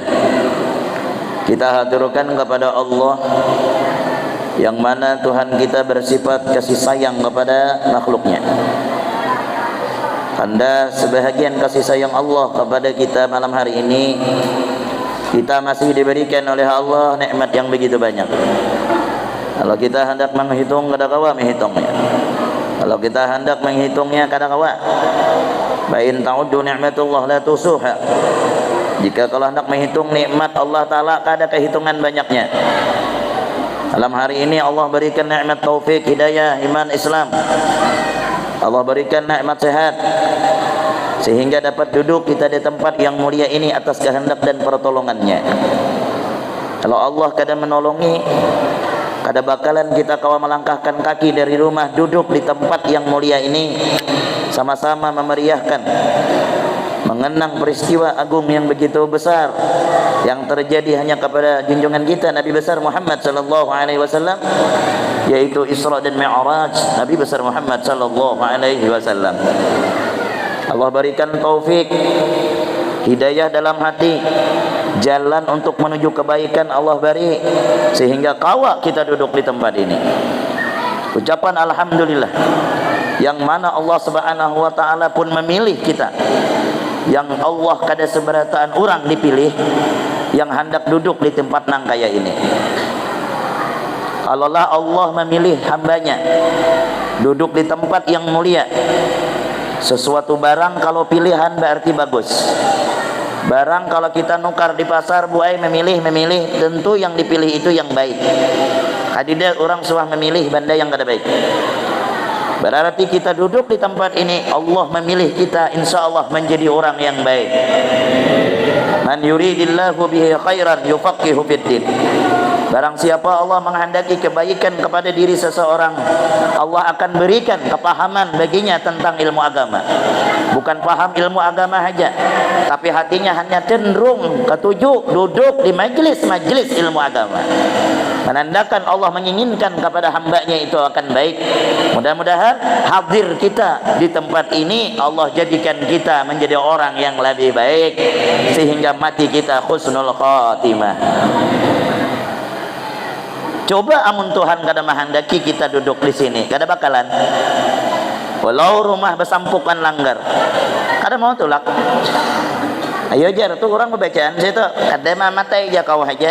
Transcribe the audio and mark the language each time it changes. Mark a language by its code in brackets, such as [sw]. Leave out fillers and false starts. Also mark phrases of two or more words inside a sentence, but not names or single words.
[id] Kita haturkan kepada Allah yang mana Tuhan kita bersifat kasih sayang kepada makhluknya. Anda sebahagian kasih sayang Allah kepada kita malam hari ini, kita masih diberikan oleh Allah nikmat yang begitu banyak. Kalau kita hendak menghitung [bjn] kada kawa [id] menghitungnya. Kalau kita hendak menghitungnya [bjn] kada kawa. [ar] Bain ta'uddu ni'matullah la tusuha. [id] Jika kalau hendak menghitung nikmat Allah taala [bjn] kada kehitungan [id] banyaknya. Dalam hari ini Allah berikan nikmat taufik, hidayah, iman, Islam. Allah berikan nikmat sehat sehingga dapat duduk kita di tempat yang mulia ini atas kehendak dan pertolongannya. Kalau Allah kada menolongi, kada bakalan kita kawa melangkahkan kaki dari rumah duduk di tempat yang mulia ini, sama-sama memeriahkan mengenang peristiwa agung yang begitu besar yang terjadi hanya kepada junjungan kita Nabi besar Muhammad [ar] sallallahu alaihi wasallam, [id] yaitu Isra dan Mi'raj Nabi besar Muhammad [ar] sallallahu alaihi wasallam. [id] Allah berikan taufik, hidayah dalam hati, jalan untuk menuju kebaikan Allah beri, sehingga kawak kita duduk di tempat ini. Ucapan alhamdulillah, yang mana Allah [ar] Subhanahu wa taala [id] pun memilih kita, yang Allah kada seberataan orang dipilih yang hendak duduk di tempat nang kaya ini. Allah memilih hambanya duduk di tempat yang mulia. Sesuatu barang kalau pilihan berarti bagus. Barang kalau kita nukar di pasar, buai memilih, tentu yang dipilih itu yang baik. Hadidah orang suah memilih benda yang kada baik. Berarti kita duduk di tempat ini, Allah memilih kita [ar] insya Allah [id] menjadi orang yang baik. [ar] Man yuridillahu bihi khairan yufaqihu fiddin. [id] Barang siapa Allah menghendaki kebaikan kepada diri seseorang, Allah akan berikan kepahaman baginya tentang ilmu agama. Bukan paham ilmu agama saja, tapi hatinya hanya cenderung ketujuh duduk di majlis-majlis ilmu agama. Menandakan Allah menginginkan kepada hambanya itu akan baik. Mudah-mudahan hadir kita di tempat ini Allah jadikan kita menjadi orang yang lebih baik, sehingga mati kita [ar] husnul khatimah. [bjn] Coba amun Tuhan kada menghendaki kita duduk di sini, kada bakalan. Walau rumah besampukan langgar, kada mau tulak. Ayo jar tu orang bacaan situ, kada mamatai aja kau aja.